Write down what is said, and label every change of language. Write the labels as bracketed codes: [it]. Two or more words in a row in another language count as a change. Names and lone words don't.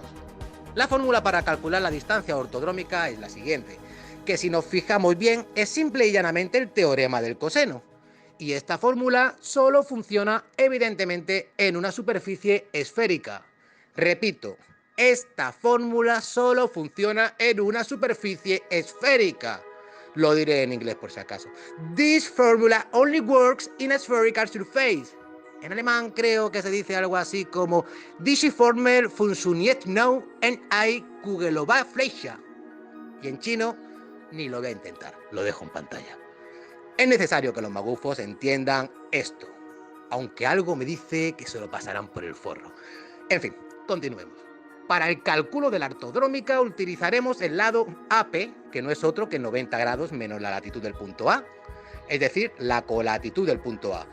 [es] La fórmula para calcular la distancia ortodrómica es la siguiente, que si nos fijamos bien es simple y llanamente el teorema del coseno. Y esta fórmula solo funciona evidentemente en una superficie esférica. Repito, esta fórmula solo funciona en una superficie esférica. Lo diré en inglés por si acaso. [en] This formula only works in a spherical surface. [es] En alemán creo que se dice algo así como [de] Diese Formel funktioniert nur en eine Kugeloberfläche. [es] Y en chino ni lo voy a intentar, lo dejo en pantalla. Es necesario que los magufos entiendan esto, aunque algo me dice que se lo pasarán por el forro. En fin, continuemos. Para el cálculo de la ortodrómica utilizaremos el lado AP, que no es otro que 90 grados menos la latitud del punto A, es decir, la colatitud del punto A.